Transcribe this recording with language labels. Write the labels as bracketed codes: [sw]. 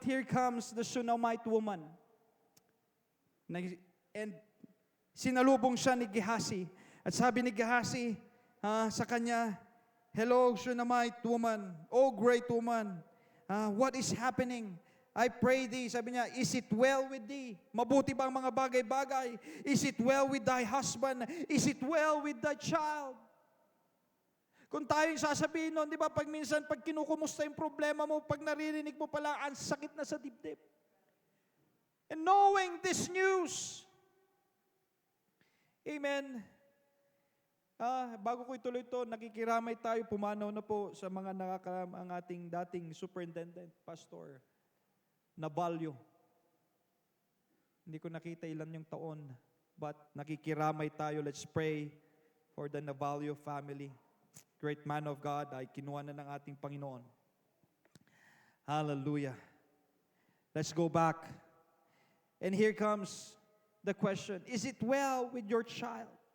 [en] Here comes the Shunammite woman. [tl] And sinalubong siya ni Gehazi. At sabi ni Gehazi sa kanya, [en] "Hello, Shunammite woman. Oh, great woman. What is happening? I pray thee." [tl] Sabi niya, [en] "Is it well with thee? [tl] Mabuti ba ang mga bagay-bagay? [en] Is it well with thy husband? Is it well with thy child?" [tl] Kung tayo yung sasabihin nun, di ba, pag minsan, pag kinukumusta yung problema mo, pag naririnig mo pala, ang sakit na sa dibdib. [en] And knowing this news, [tl] amen, bago ko ituloy ito, nakikiramay tayo, pumanaw na po sa mga nakakaram ang ating dating superintendent, Pastor Nabalyo. Hindi ko nakita ilan yung taon, but nakikiramay tayo. [en] Let's pray for the Nabalyo family. Great man of God, [tl] ay kinuha na ng ating Panginoon. [en] Hallelujah. Let's go back. And here comes the question, is it well with your child?